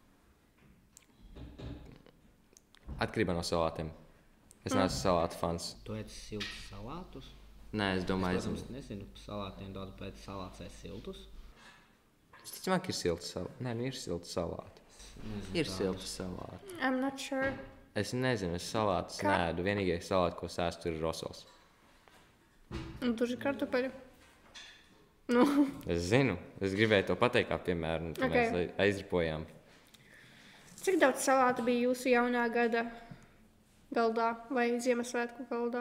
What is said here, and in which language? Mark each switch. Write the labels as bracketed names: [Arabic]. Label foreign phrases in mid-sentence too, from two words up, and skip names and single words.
[Latvian] Atkarībā no salātiem. Es neesmu salātu fans. Tu ēd siltus salātus? Nē, es domāju, Es, protams, nezinu par salātiem daudz, bet salāts ēd siltus. es ticamāk, ir silts salāti. Nē, nu ir silts salāti. Ir silts salāti. [English] I'm not sure. [Latvian] Es nezinu, es salātus neēdu. Vienīgais salāts, ko sēstu, ir rosols. Un tur ir kartupeļi. Nu, Es zinu, es gribēju to pateikt, kā piemēram, un tad Ok. mēs aizripojām. cik daudz salātu bija jūsu jaunā gada galdā vai Ziemassvētku galdā?